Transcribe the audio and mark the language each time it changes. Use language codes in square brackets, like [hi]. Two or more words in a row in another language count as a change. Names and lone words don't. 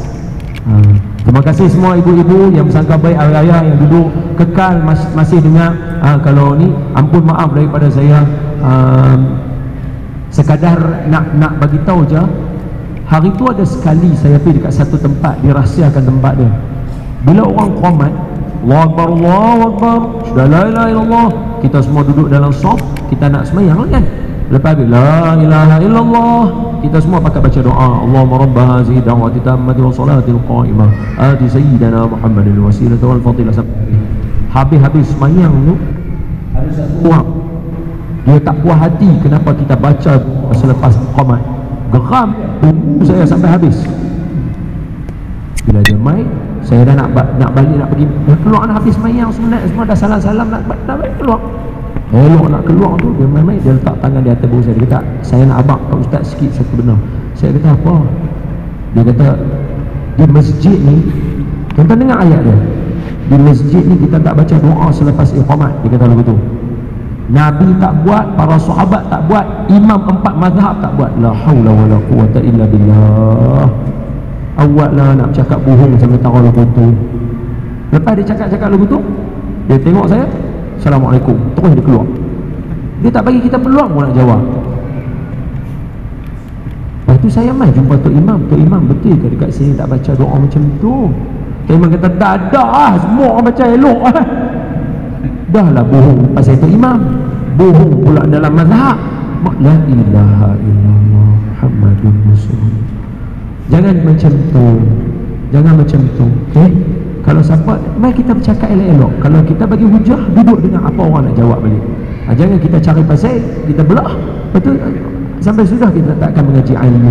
[ms] Terima kasih semua ibu-ibu yang bersangka baik, ayah-ayah yang duduk kekal masih dengar. Kalau ni, ampun maaf daripada saya. Sekadar nak bagi tahu je. Hari tu ada sekali saya pergi dekat satu tempat, dirahsiakan tempat dia. Bila orang qamat, [ar] الله أكبر، الله أكبر, [ms] sudah [ar] لا إله إلا الله, [ms] kita semua duduk dalam saf, kita nak sembahyang kan. Lepas tu [ar] لا إله إلا الله, [ms] kita semua pakai baca doa, [ar] اللهم رب هذه الدعوة التامة والصلاة القائمة آت سيدنا محمدا الوسيلة والفضيلة. [ms] Habis sembahyang tu ada satu orang dia tak puas hati kenapa kita baca selepas qamat. Geram tunggu saya sampai habis. Bila dia mai, saya dah nak balik, nak pergi, dah keluar nak habis sembahyang semua dah salam-salam nak balik keluar. Elok nak keluar tu, dia mai dia letak tangan di atas bahu saya. Dia kata, saya nak abang Pak Ustaz sikit satu benda. Saya kata apa? Dia kata, di masjid ni, tuan-tuan dengar ayat dia, di masjid ni kita tak baca doa selepas iqamat. Dia kata begitu. Nabi tak buat, para sahabat tak buat, imam 4 mazhab tak buat. [ar] لا حول ولا قوة إلا بالله. [ms] Awak lah nak cakap bohong sampai taruh lagu tu. Lepas dia cakap lagu tu, dia tengok saya, Assalamualaikum, terus dia keluar. Dia tak bagi kita peluang pun nak jawab. Lepas tu saya mai jumpa Tok Imam. Tok Imam, betul ke dekat sini tak baca doa macam tu? Tok Imam kata, dah semua orang baca elok lah. Dah lah bohong pasal Tok Imam, bohong pula dalam mazhab. [ar] لا إله إلا الله محمد رسول الله. [ms] Jangan macam tu, jangan macam tu. Okay? Kalau siapa, mari kita bercakap elok-elok. Kalau kita bagi hujah, duduk dengan apa orang nak jawab balik. Jangan kita cari pasal, kita belah, betul, sampai sudah kita tak akan mengaji ilmu.